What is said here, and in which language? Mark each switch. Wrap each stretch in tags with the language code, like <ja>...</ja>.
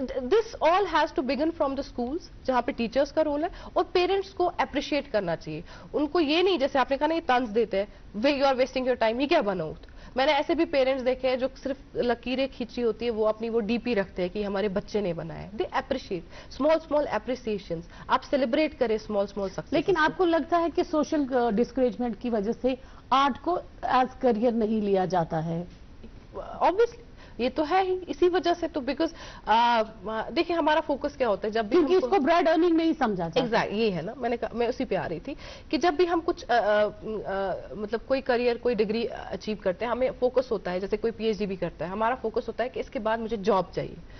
<en>this all has to begin from the schools,</en> <ur>جہاں پہ teachers کا رول ہے, اور پیرنٹس کو اپریشیٹ کرنا چاہیے. ان کو یہ نہیں جیسے آپ نے کہا نا یہ طنز دیتے ہیں,</ur> <en>you are wasting your time,</en> <ur>یہ کیا بناؤ. میں نے ایسے بھی پیرنٹس دیکھے ہیں جو صرف لکیریں کھینچی ہوتی ہے, وہ اپنی وہ ڈی پی رکھتے ہیں کہ ہمارے بچے نے بنایا ہے.</ur> <en>They appreciate small appreciations, آپ celebrate کریں small success.</en> <ur>لیکن آپ کو لگتا ہے کہ سوشل ڈسکریجمنٹ کی وجہ سے آرٹ کو ایز کریئر نہیں لیا جاتا ہے؟ obviously یہ تو ہے ہی, اسی وجہ سے تو, بیکاز دیکھیں ہمارا فوکس کیا ہوتا ہے جب بھی کیونکہ اس کو برائڈ ارننگ نہیں سمجھا جاتا. ایگزیکٹ یہ ہے نا, میں اسی پہ آ رہی تھی کہ جب بھی ہم کچھ مطلب کوئی کریئر کوئی ڈگری اچیو کرتے ہیں, ہمیں فوکس ہوتا ہے, جیسے کوئی پی ایچ ڈی بھی کرتا ہے, ہمارا فوکس ہوتا ہے کہ اس کے بعد مجھے جاب چاہیے.</ur>